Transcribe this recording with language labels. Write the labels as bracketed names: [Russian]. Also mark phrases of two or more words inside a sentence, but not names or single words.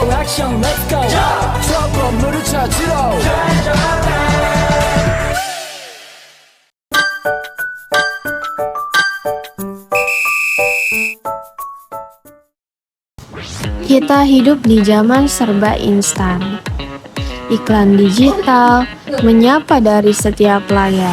[Korean] 액션 [English] let's go [Korean] 저 건물을 찾으러 [Indonesian] Kita hidup di zaman serba instan. Iklan digital menyapa dari setiap layar.